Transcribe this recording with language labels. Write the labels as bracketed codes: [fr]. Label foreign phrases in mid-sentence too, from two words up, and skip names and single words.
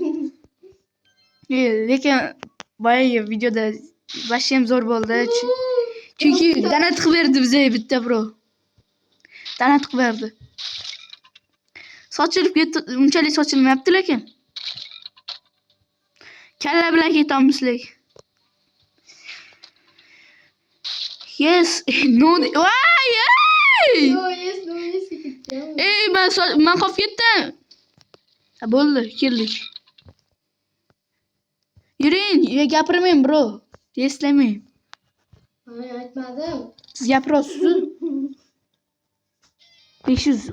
[uz] Lekin boyagi videoda vashim zo'r bo'ldi. Chunki donat qilib berdi bizga bitta bro. Donat qilib berdi. Sochilib ketdi, unchalik sochilmayapti lekin. Kalla bilan ketamiz lekin. [en] Yes, no. Voy! No, yes, [uz] ketdim. Ey, men qolib ketdim. Ha, bo'ldi, keldik. Yuring, gapirmang, bro. Eslamang. Men aytmadim. Siz gapirasiz. 500.